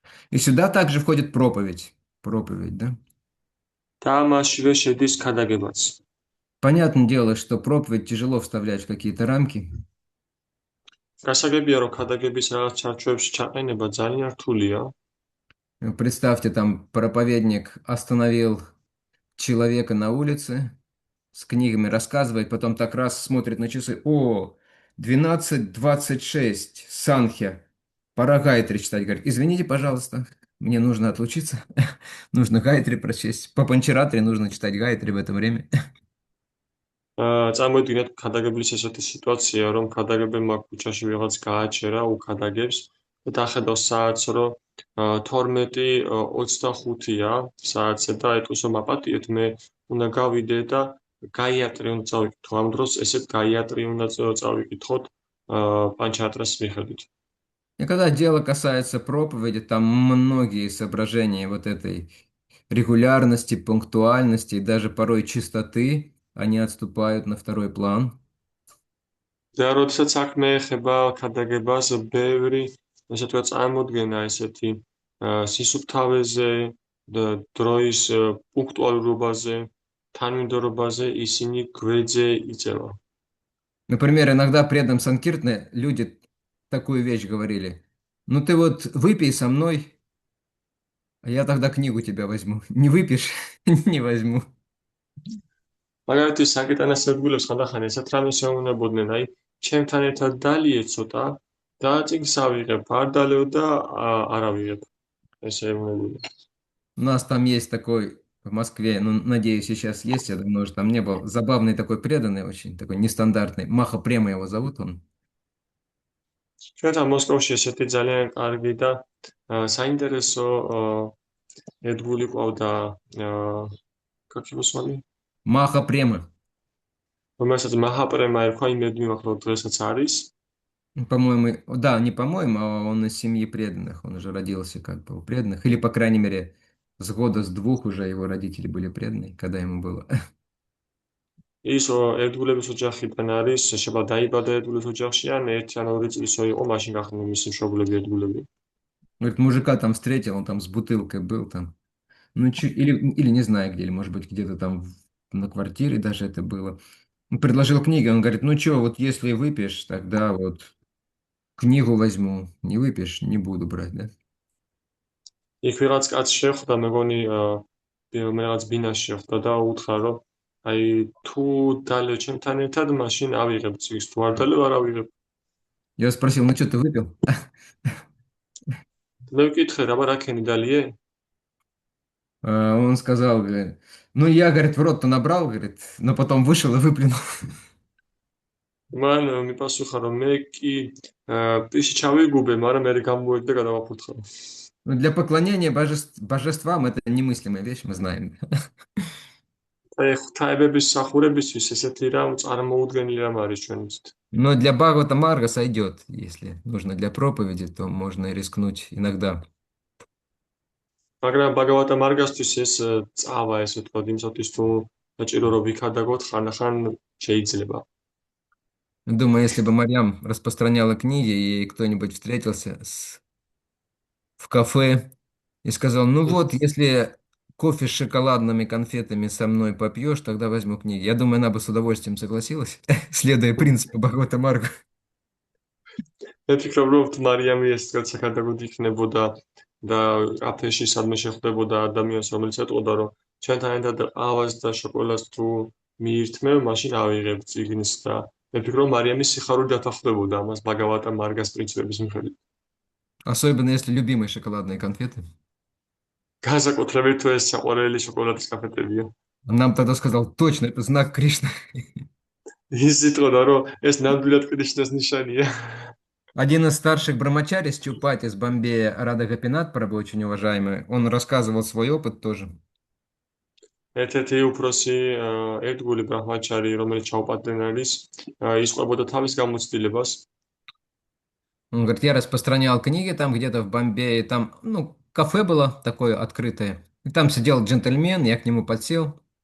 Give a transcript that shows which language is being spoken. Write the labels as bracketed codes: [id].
[ru] И сюда также входит проповедь. Проповедь, да? [ka] და მასშივე შედის ქადაგებაც. [ru] Понятное дело, что проповедь тяжело вставлять в какие-то рамки. [ka] გასაგებია, რომ ქადაგების რაღაც ჩარჩოებში ჩაყენება ძალიან რთულია. [ru] Представьте, там проповедник остановил человека на улице, с книгами рассказывает, потом так раз смотрит на часы. О, 12:26, Санхья, пора Гайтри читать. Говорит, извините, пожалуйста, мне нужно отлучиться. Нужно Гайтри прочесть. По Панчаратре нужно читать Гайтри в это время. [ka] წარმოიდგინეთ ქადაგებლის ესეთი სიტუაცია, რომ ქადაგებელმა ქუჩაში ვიღაც გააჩერა უქადაგებს და დახედავს საათს, რომ 12:25-ია საათზე და ეტყვის, რომ აპატიეთ, მე უნდა გავიდე და გაიატრი უნდა წავიკითხო. ამ დროს ესეთ გაიატრი უნდა წავიკითხოთ პანჩატრას მიხედვით. [ru] И когда дело касается проповеди, там многие соображения вот этой регулярности, пунктуальности и даже порой чистоты, они отступают на второй план. [ka] და როდესაც საქმე ეხება ქადაგებას, ბევრი ესე ვთქვათ წარმოდგენა ესეთი სისუფთავეზე, დროის პუნქტუალურობაზე, თანმიმდევრობაზე ისინი გვერდზე იწევა. [ru] Например, иногда при этом Санкиртне люди такую вещь говорили. Ну ты вот выпей со мной, а я тогда книгу тебя возьму. Не выпьешь, не возьму. [ka] მაგალითად, საკიტანას სადგურებს ხანდახან ესეთ რამეს ეუბნებოდნენ, აი, ჩემთან ერთად დალიე ცოტა და წიგნს ავიღებ, არ დალეო და არ ავიღებ. ესე ეუბნებოდნენ. [ru] У нас там есть такой в Москве, ну, надеюсь, сейчас есть, я давно уже там не был, забавный такой преданный очень, такой нестандартный. Маха Према его зовут он. [ka] ჩვენთან მოსკოვში ესეთი ძალიან კარგი და საინტერესო ერთგული ყავდა [ru] как его звали? Маха Према. [ka] რომელსაც მაჰაპრემა ერქვა, იმედი მაქვს, რომ დღესაც არის. [ru] По-моему, да, не по-моему, а он из семьи преданных. Он уже родился как бы у преданных. Или, по крайней мере, с года с двух уже его родители были преданные, когда ему было. [ka] ის ერთგულების ოჯახიდან არის, შეიძლება დაიბადა ერთგულის ოჯახში, ან 1 ან 2 წლისო იყო, მაშინ გახდნენ მისი მშობლები ერთგულები. [ru] Говорит, мужика там встретил, он там с бутылкой был там. Ну, или не знаю где, или, может быть, где-то там на квартире даже это было. Он предложил книги, он говорит, ну что, вот если выпьешь, тогда вот книгу возьму, не выпьешь, не буду брать, да? [ka] იქ ვიღაც კაცს შეხვდა, მეგონი რაღაც ბინაში შეხვდა და უთხრა, რომ აი თუ დალევ ჩემთან ერთად, მაშინ ავიღებ წიგნს, თუ არ დალევ, არ ავიღებ. [ru] Я спросил, ну что, ты выпил? [ka] მე ვკითხე, რა რაკენი დალიე? [ru] Он сказал, говорит, ну я, говорит, в рот-то набрал, говорит, но потом вышел и выплюнул. [ka] მან მიპასუხა, რომ მე კი პირში ჩავიგუბე, მაგრამ მე გამოვედი და გადავაფუთხა. [ru] Ну, для поклонения божествам это немыслимая вещь, мы знаем. [ka] აი ღვთაებების მსახურებისთვის ესეთი რამ წარმოუდგენელი რამ არის ჩვენთვის. [ru] Но для Бхагавата Марга сойдет, если нужно для проповеди, то можно и рискнуть иногда. [ka] მაგრამ ბაგავატა მარგასთვის ეს წავა, ესე ვთქვათ, იმისათვის თუ საჭირო რომ ვიქადაგოთ, ხანდახან შეიძლება. [ru] Думаю, если бы Марьям распространяла книги, и кто-нибудь встретился в кафе и сказал, ну вот, если кофе с шоколадными конфетами со мной попьешь, тогда возьму книги. Я думаю, она бы с удовольствием согласилась, следуя принципу Бхагавата Марга. [ka] მე ვფიქრობ, რომ მარიამი ეს თქვა საკადაგოდ იქნებოდა და კაფეში სადმე შეხვდებოდა ადამიანს, რომელიც ეტყოდა, რომ ჩვენთან ერთად ყავას და შოკოლადს თუ მიირთმევ, მაშინ ავიღებ წიგნს და მე ვფიქრობ, მარიამის სიხარული დათანხმდებოდა ამას ბაგავატა მარგას პრინციპების მიხედვით. [ru] Особенно если любимые шоколадные конфеты. [ka] განსაკუთრებით თუ ეს საყვარელი შოკოლადის კაფეტებია. [ru] Он нам тогда сказал, точно, это знак Кришны. [ka] ის იტყოდა, რომ ეს ნამდვილად კრიშნას ნიშანია. [ru] Один из старших брамачари с Чупати, с Бомбея, Рада Гапинат, Прабhu, очень уважаемый, он рассказывал свой опыт тоже. [ka] ერთ-ერთი უფროსი ერთგული ბრაჰმაჩარი, რომელიც ჩაუპატრენ არის, ის ყვებოდა თავის გამოცდილებას. [ru] Он говорит, я распространял книги там где-то в Бомбее, там, ну, кафе было такое открытое. И там сидел джентльмен, я к нему подсел.